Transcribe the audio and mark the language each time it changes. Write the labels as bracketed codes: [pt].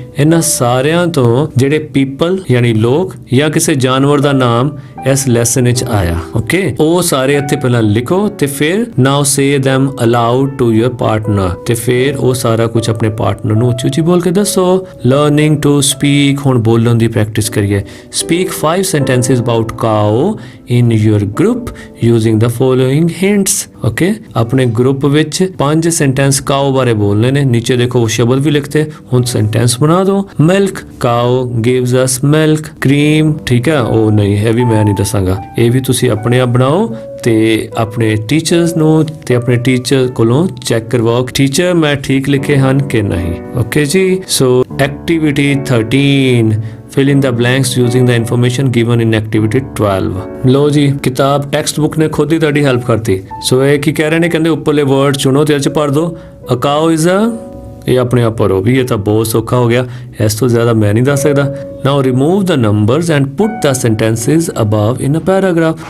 [pa] ਇਹਨਾਂ ਸਾਰਿਆਂ ਤੋਂ ਜਿਹੜੇ ਪੀਪਲ ਯਾਨੀ ਲੋਕ ਜਾਂ ਕਿਸੇ ਜਾਨਵਰ ਦਾ ਨਾਮ ਇਸ ਲੈਸਨ ਵਿੱਚ ਆਇਆ। ਓਕੇ, ਉਹ ਸਾਰੇ ਇੱਥੇ ਪਹਿਲਾਂ ਲਿਖੋ ਤੇ ਫਿਰ [en] now say them aloud to your partner [pa] ਤੇ ਫਿਰ ਉਹ ਸਾਰਾ ਕੁਝ ਆਪਣੇ ਪਾਰਟਨਰ ਨੂੰ ਉੱਚੀ ਉੱਚੀ ਬੋਲ ਕੇ ਦੱਸੋ। ਲਰਨਿੰਗ ਟੂ ਸਪੀਕ, ਹੁਣ ਬੋਲਣ ਦੀ ਪ੍ਰੈਕਟਿਸ ਕਰੀਏ। [en] Speak 5 sentences about cow in your group using the following hints। [pa] Okay, ਆਪਣੇ ਗਰੁੱਪ ਵਿੱਚ 5 ਸੈਂਟੈਂਸ ਕਾਓ ਬਾਰੇ ਬੋਲਨੇ ਨੇ। ਨੀਚੇ ਦੇਖੋ ਸ਼ਬਦ ਵੀ ਲਿਖਤੇ, ਹੁਣ ਸੈਂਟੈਂਸ ਬਣਾ ਦਿਓ। ਮਿਲਕ, [en] Cow gives us milk. [pa] ਕਰੀਮ, ਠੀਕ ਹੈ, ਉਹ ਨਹੀਂ, ਇਹ ਵੀ ਮੈਂ ਨਹੀਂ ਦੱਸਾਂਗਾ, ਇਹ ਵੀ ਤੁਸੀਂ ਆਪਣੇ ਆਪ ਬਣਾਓ ਤੇ ਆਪਣੇ ਟੀਚਰਸ ਨੂੰ ਤੇ ਆਪਣੇ ਟੀਚਰ ਕੋਲੋਂ ਚੈੱਕ ਕਰਵਾਓ, ਟੀਚਰ ਮੈਂ ਠੀਕ ਲਿਖੇ ਹਨ ਕਿ ਨਹੀਂ। ਓਕੇ ਜੀ, ਸੋ activity [en] 13, fill in the blanks using the information given in activity 12। [pa] ਲੋ ਜੀ, ਕਿਤਾਬ ਟੈਕਸਟ ਬੁੱਕ ਨੇ ਖੁਦ ਹੀ ਤੁਹਾਡੀ ਹੈਲਪ ਕਰਤੀ। ਸੋ ਇਹ ਕੀ ਕਹਿ ਰਹੇ ਨੇ, ਕਹਿੰਦੇ ਉੱਪਰਲੇ ਵਰਡ ਚੁਣੋ ਤੇ ਇਹ 'ਚ ਭਰ ਦਿਓ। [en] A cow is a, [pa] ਇਹ ਆਪਣੇ ਆਪ ਭਰੋ ਵੀ, ਇਹ ਤਾਂ ਬਹੁਤ ਸੌਖਾ ਹੋ ਗਿਆ, ਇਸ ਤੋਂ ਜ਼ਿਆਦਾ ਮੈਂ ਨਹੀਂ ਦੱਸ ਸਕਦਾ। [en] Now remove the numbers and put the sentences above in a paragraph।